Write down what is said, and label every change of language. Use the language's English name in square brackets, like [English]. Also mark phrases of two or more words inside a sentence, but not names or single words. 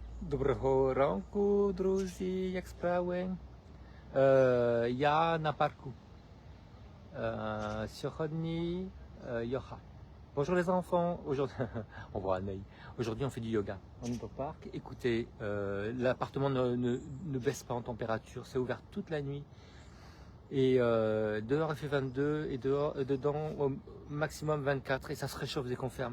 [Ukrainian] Доброго ранку, друзі, як справи? Я на парку. Сьогодні yoga. [French] Bonjour les enfants, aujourd'hui on voit Anaï. Aujourd'hui on fait du yoga. On est au parc. Écoutez, l'appartement ne baisse pas en température, c'est ouvert toute la nuit. Et dehors il fait 22 et dedans au maximum 24 et ça se réchauffe dès qu'on ferme.